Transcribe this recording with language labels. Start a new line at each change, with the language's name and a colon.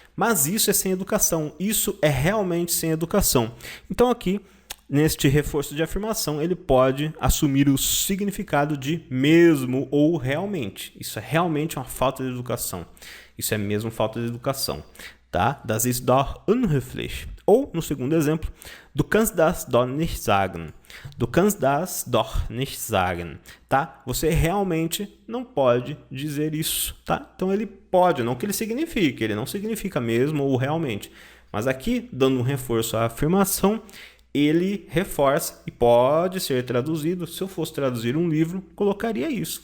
Portuguese: Mas isso é sem educação. Isso é realmente sem educação. Então aqui, neste reforço de afirmação, ele pode assumir o significado de mesmo ou realmente. Isso é realmente uma falta de educação. Isso é mesmo falta de educação.
German: Tá? Das ist doch unhöflich.
Portuguese: Ou, no segundo exemplo,
German: du kannst das doch nicht sagen. Du kannst das doch nicht sagen.
Portuguese: Tá? Você realmente não pode dizer isso. Tá? Então ele pode, não que ele signifique. Ele não significa mesmo ou realmente. Mas aqui, dando um reforço à afirmação, ele reforça e pode ser traduzido. Se eu fosse traduzir um livro, colocaria isso.